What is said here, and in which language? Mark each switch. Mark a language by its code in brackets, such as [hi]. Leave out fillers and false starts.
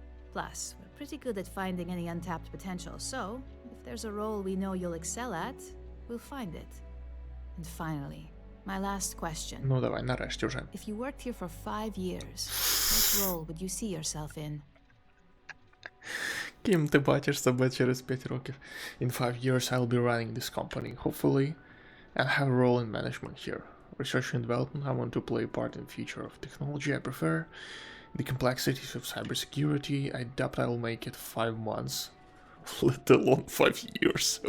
[en] Plus, we're pretty good at finding any untapped potential, so if there's a role we know you'll excel at, we'll find it. And finally, my last question. [uk] Ну давай, нарешті вже. [en] If you worked here for 5 years, what role would you see yourself in? [uk] Ким ти бачиш себе через 5 років? [en] In 5 years I'll be running this company, hopefully, and have a role in management here. Research and development, I want to play a part in the future of technology I prefer. The complexities of cybersecurity, I doubt I will make it 5 months, let alone 5 years.